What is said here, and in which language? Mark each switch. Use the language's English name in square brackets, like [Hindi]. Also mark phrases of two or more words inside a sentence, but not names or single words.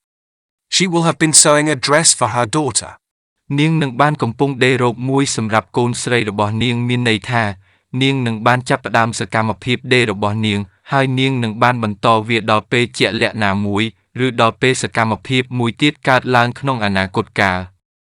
[English] She will have been sewing a dress for her daughter. [Khmer] នាងនឹងបានកំពុងដេររ៉ូបមួយសម្រាប់កូនស្រីរបស់នាងមានន័យថានាងនឹងបានចាប់ផ្ដើមសកម្មភាពដេររបស់នាងហើយនាងនឹងបានបន្តវាដល់ពេលជាក់លាក់ណាមួយឬដល់ពេលសកម្មភាពមួយទៀតកើតឡើងក្នុងអនាគតកាល